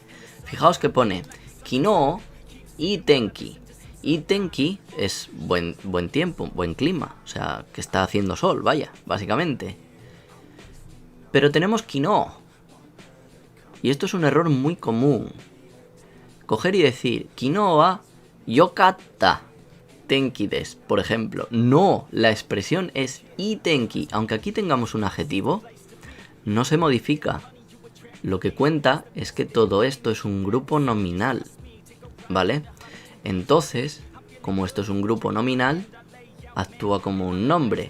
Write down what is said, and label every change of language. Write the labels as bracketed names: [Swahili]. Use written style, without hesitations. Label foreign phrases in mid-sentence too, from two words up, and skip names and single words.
[Spanish] Fijaos que pone Kinoo y Tenki. Y Tenki es buen tiempo, buen clima. O sea, que está haciendo sol, vaya, básicamente. Pero tenemos Kinoo. Y esto es un error muy común. Coger y decir [Japanese] 昨日はよかった天気です, [Spanish] por ejemplo. No, la expresión es [Japanese] いい天気. [Spanish] Aunque aquí tengamos un adjetivo, no se modifica. Lo que cuenta es que todo esto es un grupo nominal, ¿vale? Entonces, como esto es un grupo nominal, actúa como un nombre.